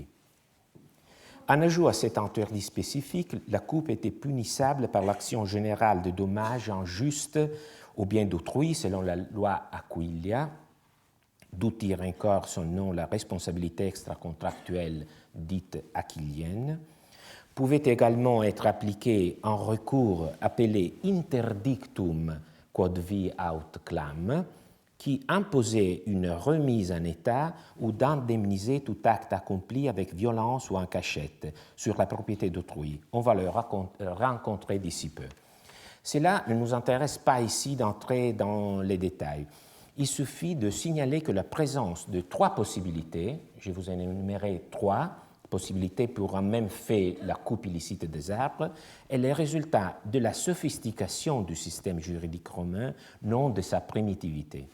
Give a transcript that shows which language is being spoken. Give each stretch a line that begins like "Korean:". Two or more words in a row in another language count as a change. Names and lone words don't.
French: En ajout à cet interdit spécifique, la coupe était punissable par l'action générale de dommages injustes au bien d'autrui, selon la loi Aquilia, d'où tire encore son nom la responsabilité extracontractuelle dite aquilienne, pouvait également être appliquée en recours appelé
Latin: interdictum quod vi aut clam,
French: qui imposait une remise en état ou d'indemniser tout acte accompli avec violence ou en cachette sur la propriété d'autrui. On va le rencontrer d'ici peu. Cela ne nous intéresse pas ici d'entrer dans les détails. Il suffit de signaler que la présence de 3 possibilités, je vous en ai énuméré 3 possibilités pour un même fait, la coupe illicite des arbres, est le résultat de la sophistication du système juridique romain, non de sa primitivité.